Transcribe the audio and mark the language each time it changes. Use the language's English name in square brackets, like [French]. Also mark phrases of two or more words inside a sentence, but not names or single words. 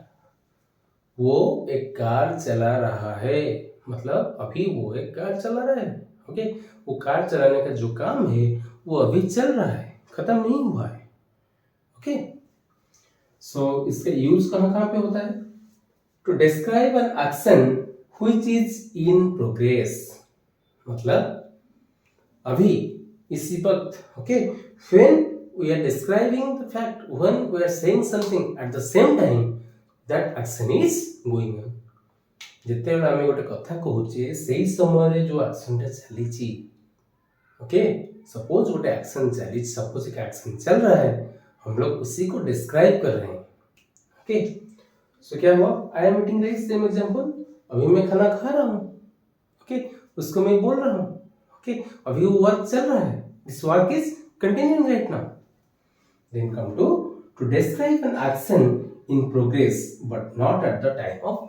[Hindi] वो एक कार चला रहा है मतलब अभी वो एक कार चला रहा है ओके वो कार चलाने का जो काम है वो अभी चल रहा है खत्म नहीं हुआ है [English] OK so [Hindi] इसका यूज कहाँ पे होता है [English] to describe an action which is in progress [Hindi] मतलब अभी इसी वक्त ओके [English] when we are describing the fact when we are saying something at the same time that action is going on [Odia] ଯେତେବେଳେ ଆମେ ଗୋଟେ କଥା କହୁଛେ ସେଇ ସମୟରେ ଯୋଉ ଆକ୍ସନଟା ଚାଲିଛି [English] OK suppose [Odia] ଗୋଟେ एक्शन ଚାଲିଛି [Hindi] सपोज एक एक्शन चल रहा है हम लोग उसी को डिस्क्राइब कर रहे हैं [English] OK so [Hindi] क्या हुआ [English] I am eating rice same example [Hindi] अभी मैं खाना खा रहा हूँ ओके उसको मैं बोल रहा हूँ ओके अभी वो वर्क चल रहा है [English] this work is continuing right now then come to describe an action in progress but not at the time of